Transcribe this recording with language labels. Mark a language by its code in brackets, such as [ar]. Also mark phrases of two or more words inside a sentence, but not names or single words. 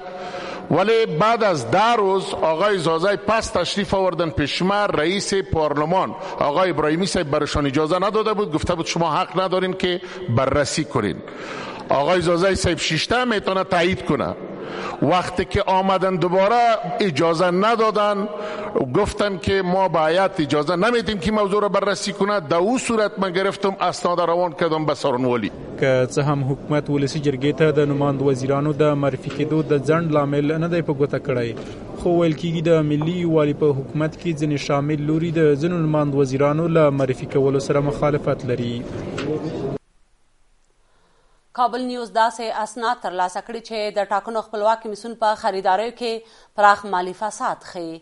[fa] ولی بعد از 10 روز آقای زازای پس تشریف آوردن پیش ما، رئیس پارلمان آقای ابراهیمی صاحب برشان اجازه نداده بود، گفته بود شما حق ندارین که بررسی کنین. آقای زازای صاحب 6 میتونه تایید کنه. وقتی که آمدن دوباره اجازه ندادن، گفتن که ما به هیئت اجازه نمیدیم که موضوع را بررسی کنه. در اون صورت من گرفتم اسناد روان کردم به سارنوالی. [ps] که څه هم حکومت ولسی جرګې ته د نماند وزیرانو د معرفي کېدو د ځنډ لامل نه دی په ګوته کړی، خو ویل کېږي د ملي یووالي په حکومت کې ځینې شامل لوري د ځینو نماند وزیرانو له معرفي کولو سره مخالفت لري. کابل نیوز داسې اسناد ترلاسه کړي چې د ټاکنو خپلواک کمیسیون په خریداریو کې پراخ مالی فساد ښیي.